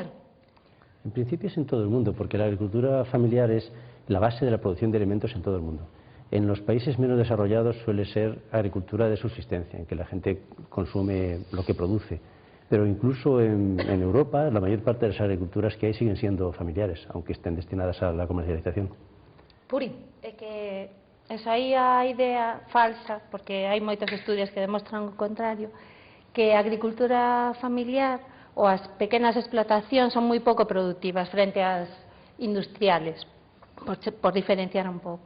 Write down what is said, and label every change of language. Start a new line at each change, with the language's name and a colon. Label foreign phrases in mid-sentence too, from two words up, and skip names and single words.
Spanish: En principio es en todo el mundo, porque la agricultura familiar es la base de la producción de alimentos en todo el mundo. En los países menos desarrollados suele ser agricultura de subsistencia, en que la gente consume lo que produce. Pero incluso en Europa, la mayor parte de las agriculturas que hay siguen siendo familiares, aunque estén destinadas a la comercialización. Puri.
Galician: É que esa aí a idea falsa, porque hai moitos estudios que demostran o contrario, que a agricultura familiar ou as pequenas explotacións son moi pouco productivas frente ás industriales, por diferenciar un pouco.